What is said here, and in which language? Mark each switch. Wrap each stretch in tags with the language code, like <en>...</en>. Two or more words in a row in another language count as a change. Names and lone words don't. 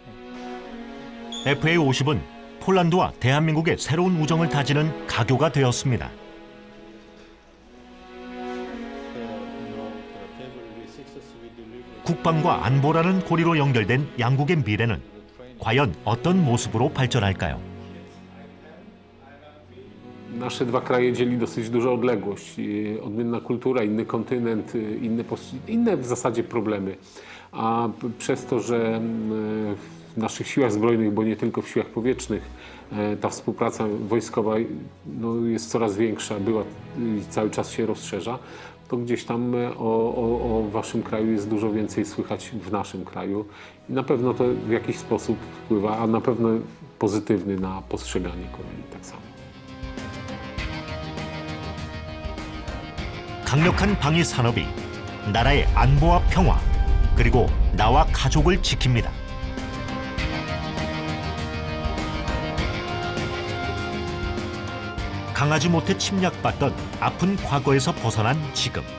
<ko>FA50은 폴란드와 대한민국의 새로운 우정을 다지는 가교가 되었습니다. 국방과 안보라는 고리로 연결된 양국의 미래는 과연 어떤 mo습으로 발전할까요?</ko> <pl>Nasze dwa kraje dzieli dosyć duża odległość, odmienna kultura, inny kontynent, inne w zasadzie problemy. A przez to, że w naszych siłach zbrojnych, bo nie tylko w siłach powietrznych, ta współpraca wojskowa jest coraz większa, była i cały czas się rozszerza, to gdzieś tam o waszym kraju jest dużo więcej słychać w naszym kraju. I na pewno to w jakiś sposób wpływa, a na pewno pozytywny na postrzeganie kolei tak samo.</pl> <ko>강력한 방위 산업이 나라의 안보와 평화, 그리고 나와 가족을 지킵니다. 강하지 못해 침략받던 아픈 과거에서 벗어난 지금.</ko>